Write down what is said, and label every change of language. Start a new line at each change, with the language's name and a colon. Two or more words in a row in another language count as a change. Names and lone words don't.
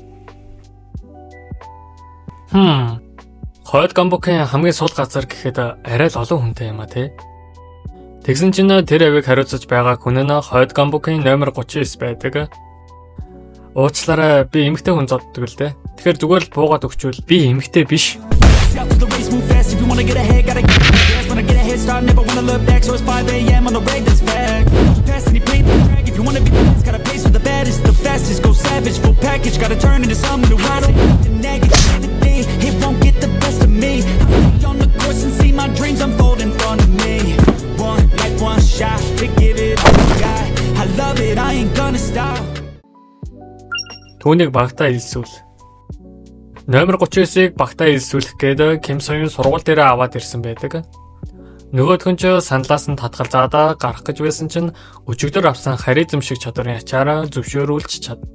Mongolian: Хойд гамбукийн хамгийн сул газар гэхэд арай л олон хүнтэй юм а тий. Тэгсэн чинь тэр авиг хариуцаж байгаа хүн нь хойд гамбукийн номер 39 байдаг. Уучлаарай, би эмэгтэй хүн зодддаг л дээ. Тэгэхээр зүгээр л буугаад өгчвөл би эмэгтэй биш.
English: Out to the race, move fast. If you wanna get ahead, gotta get fast. When I get a head start, never wanna look back. So it's 5 a.m. on the Ravens back. Pass any play track. If you wanna be the best, gotta pace with the baddest, the fastest. Go savage, full package. Gotta turn into something new. I don't want the negativity. It won't get the best of me. I'll be on the course and see my dreams unfold in front of me. One life, one shot to give it all I got. I love it, I ain't gonna stop.
Mongolian: Түүнийг багтаа илсүүл. Номер 39-ыг багтаа илсүүлэх гээд Ким Сон-ын сургууль дээр аваад ирсэн байдаг. Нөгөөх нь ч саналаас нь татгалзаад гарах гэж байсан чинь өчигдөр авсан харизм шиг чадварын ачаараа зөвшөөрүүлж чаддаг.